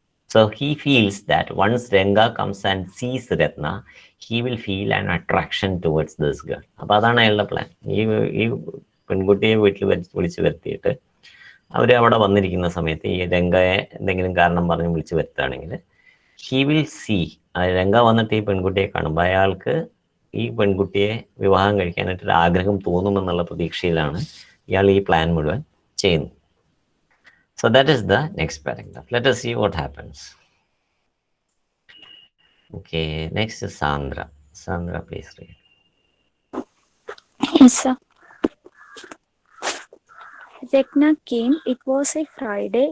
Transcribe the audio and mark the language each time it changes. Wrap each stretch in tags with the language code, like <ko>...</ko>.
<en>So he feels that once Ranga comes and sees Ratna, he will feel an attraction towards this girl.</en> <ml>അപ്പോൾ അതാണ് അയാളുടെ plan. ഈ പെൺകുട്ടിയെ വീട്ടിൽ വിളിച്ചു വരുത്തിയിട്ട് അവർ അവിടെ വന്നിരിക്കുന്ന സമയത്ത് ഈ രംഗയെ എന്തെങ്കിലും കാരണം പറഞ്ഞ് വിളിച്ചു വരുത്തുകയാണെങ്കിൽ</ml> <en>he will see,</en> <ml>രംഗ വന്നിട്ട് ഈ പെൺകുട്ടിയെ കാണുമ്പോൾ അയാൾക്ക് ഈ പെൺകുട്ടിയെ വിവാഹം കഴിക്കാനായിട്ടൊരു ആഗ്രഹം തോന്നുമെന്നുള്ള പ്രതീക്ഷയിലാണ് ഇയാൾ ഈ പ്ലാൻ മുഴുവൻ ചെയ്യുന്നത്.</ml> <en>So that is the next paragraph. Let us see what happens. Okay, next is Sandra. Sandra, please read. Yes, sir. Rekna came. It was a Friday.</en>